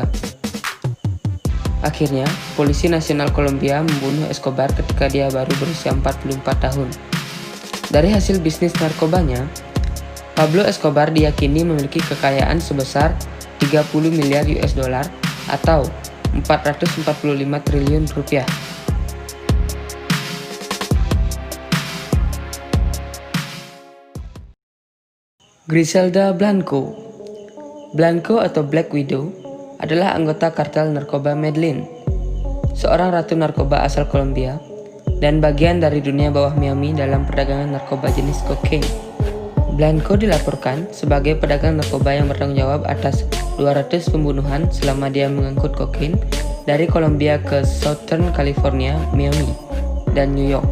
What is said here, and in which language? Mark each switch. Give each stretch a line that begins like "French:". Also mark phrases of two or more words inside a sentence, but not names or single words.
Indonesian: Akhirnya, Polisi Nasional Kolombia membunuh Escobar ketika dia baru berusia 44 tahun. Dari hasil bisnis narkobanya, Pablo Escobar diyakini memiliki kekayaan sebesar 30 miliar
English: US dollar
Indonesian: atau 445 triliun rupiah. Griselda Blanco. Blanco atau Black Widow adalah anggota kartel narkoba Medellin, seorang ratu narkoba asal Kolombia dan bagian dari dunia bawah Miami dalam perdagangan narkoba jenis kokain. Blanco dilaporkan sebagai pedagang narkoba yang bertanggung jawab atas 200 pembunuhan selama dia mengangkut kokain dari Kolombia ke Southern California, Miami, dan New York.